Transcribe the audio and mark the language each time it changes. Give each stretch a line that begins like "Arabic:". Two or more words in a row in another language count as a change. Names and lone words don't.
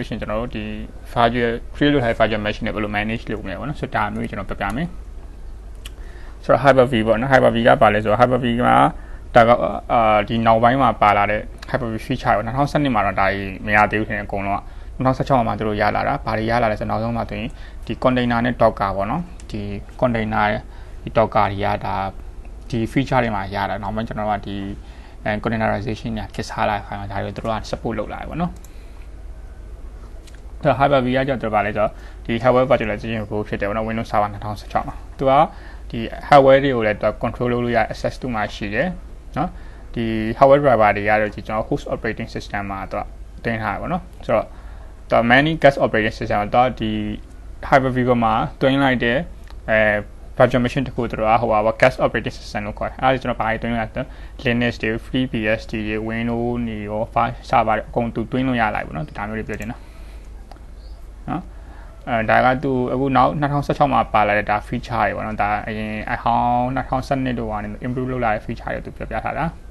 Burmese: ရှိရင်ကျွန်တော်တို့ဒီ
English: virtual create
Burmese: လုပ်ထားတဲ့
English: virtual machine
Burmese: တွေဘယ်လို manage လုပ်မလဲပေါ့နော်ဆိုတော့ဒါမျိုးကျွန်တော်ပြပြမယ်ဆိုတော့ Hyper-V ပေါ့နော် Hyper-V ကပါလဲဆိုတော့ Hyper-V မှာဒါကဒီနောက်ပိုင်းမှာပါလာတဲ့ Hyper-V feature ကို2012မှာတော့ဒါကြီးမရသေးဘူးထင်တယ်အကုန်လုံးက2016မှာသူတို့ရလာတာဘာတွေရလာလဲဆိုတော့နောက်ဆုံးမှာဆိုရင်ဒီ container နဲ့ docker ပေါ့နော်ဒီ container ဒီ docker တွေရတာဒီ feature တွေမှာရတာနောက်ပိုင်းကျွန်တော်တို့ကဒီ containerization ညာခေတ်စားလာတဲ့အခါမှာဒါတွေသူတို့က support လုပ်လာတယ်ပေါ့နော် ဆိုတော့ Hyper-V ကကြောက်တော့ပါလဲဆိုတော့ဒီ
English: hardware virtualization
Burmese: ကိုဖြစ်တယ်ပေါ့နော် Windows Server 2016မှာသူကဒီ hardware တွေကိုလည်း control လုပ်လို့ရ access တူမှာရှိတယ် နော်ဒီ
English: hardware driver
Burmese: တွေကတော့ဒီကျွန်တော်
English: host operating system
Burmese: မှာသူကတင်ထားတယ်ပေါ့နော်ဆိုတော့
English: the many guest operating
Burmese: system တော့ဒီ Hyper-V မှာတွင်းလိုက်တဲ့virtual machine တခုတို့ကဟိုပါ
English: guest operating system
Burmese: လို့ခေါ်တယ်အဲ့ဒါကျွန်တော်ဘာတွေတွင်းလိုက်လဲ Linux တွေ FreeBSD တွေ Windows တွေရော server တွေအကုန်သူတွင်းလို့ရလိုက်ပေါ့နော်ဒါမျိုးတွေပြောချင်တာနော်ဒါကသူအခုနောက်2016မှာပါလာတဲ့ဒါ feature တွေပေါ့နော်ဒါအရင်အဟောင်း2012တို့ကနေ improve လုပ်လာတဲ့ feature တွေသူပြပြထားတာ